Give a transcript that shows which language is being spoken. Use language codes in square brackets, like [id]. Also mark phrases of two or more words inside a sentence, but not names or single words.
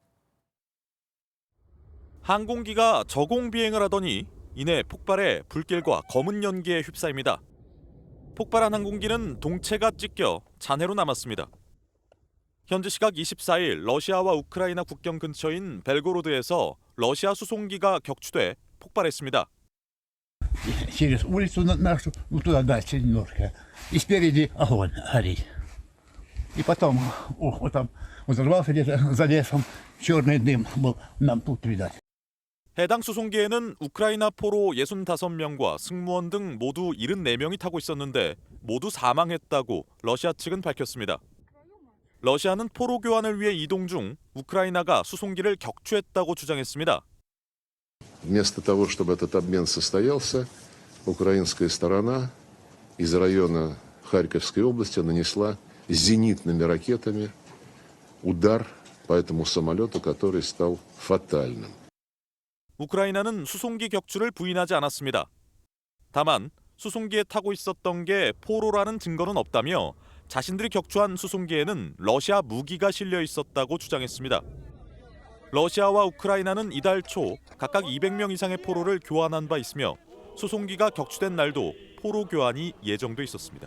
[ko] 항공기가 저공 비행을 하더니 이내 폭발해 불길과 검은 연기에 휩싸입니다. 폭발한 항공기는 동체가 찢겨 잔해로 남았습니다. 현지 시각 24일 러시아와 우크라이나 국경 근처인 벨고로드에서 러시아 수송기가 격추돼 폭발했습니다. [ru] Через улицу нашу, туда дальше немножко. И спереди огонь горит. И потом, вот там взорвался где-то за лесом, черный дым был, нам тут видать. [ko] 해당 수송기에는 우크라이나 포로 65명과 승무원 등 모두 74명이 타고 있었는데 모두 사망했다고 러시아 측은 밝혔습니다. 러시아는 포로 교환을 위해 이동 중 우크라이나가 수송기를 격추했다고 주장했습니다. [ru] Вместо того, чтобы этот обмен состоялся, украинская сторона из района Харьковской области нанесла зенитными ракетами удар по этому самолету, который стал фатальным. [ko] 우크라이나는 수송기 격추를 부인하지 않았습니다. 다만 수송기에 타고 있었던 게 포로라는 증거는 없다며 자신들이 격추한 수송기에는 러시아 무기가 실려 있었다고 주장했습니다. 러시아와 우크라이나는 이달 초 각각 200명 이상의 포로를 교환한 바 있으며 수송기가 격추된 날도 포로 교환이 예정돼 있었습니다.